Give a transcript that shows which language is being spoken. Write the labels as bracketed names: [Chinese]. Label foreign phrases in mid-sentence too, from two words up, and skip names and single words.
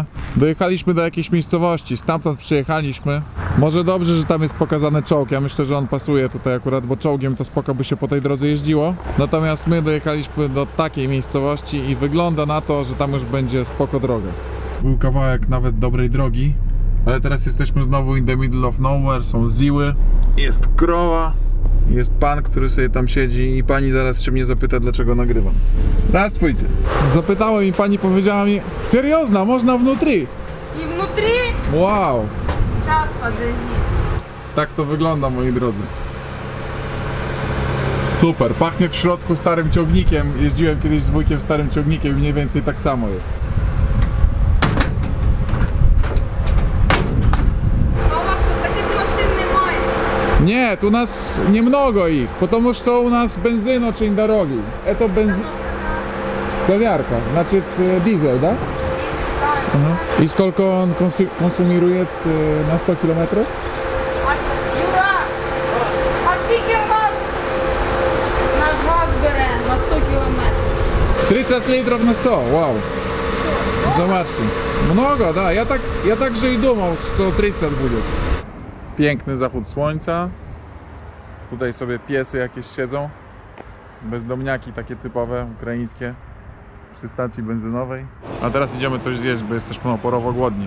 [Polish] Dojechaliśmy do jakiejś miejscowości, stamtąd przyjechaliśmy. Może dobrze, że tam jest pokazany czołg, ja myślę, że on pasuje tutaj akurat, bo czołgiem to spoko by się po tej drodze jeździło. Natomiast my dojechaliśmy do takiej miejscowości i wygląda na to, że tam już będzie spoko droga. Był kawałek nawet dobrej drogi, ale teraz jesteśmy znowu [English] in the middle of nowhere, [Polish] są ziły, jest krowa. Jest pan, który sobie tam siedzi i pani zaraz się mnie zapyta, dlaczego nagrywam. Здравствуйте. Zapytałem i pani powiedziała mi, seriozna, można внутри. [Russian] И внутри? Wow. Сейчас, подожди. [Polish] Tak to wygląda, moi drodzy. Super, pachnie w środku starym ciągnikiem. Jeździłem kiedyś z wujkiem starym ciągnikiem i mniej więcej tak samo jest. [Russian] Мама, что таких машин немає? [Polish] Nie, tu nas nie mnogo ich, [Russian] потому что у нас бензин очень дорогий. Это бензин... Солярка, значит дизель, да? [Ukrainian] Так. [Polish] I сколько on konsumuje na 100 km? [Ukrainian] Юра, а скільки вас наш газ бере на 100 кілометрів? [Polish] 30 litrów na 100, wow. Zobaczcie, [Russian] mnogo, da, [Polish] ja także i думал, że 30 będzie. Piękny zachód słońca. Tutaj sobie piesy jakieś siedzą. Bezdomniaki takie typowe, ukraińskie. Przy stacji benzynowej. A teraz idziemy coś zjeść, bo jesteśmy oporowo głodni.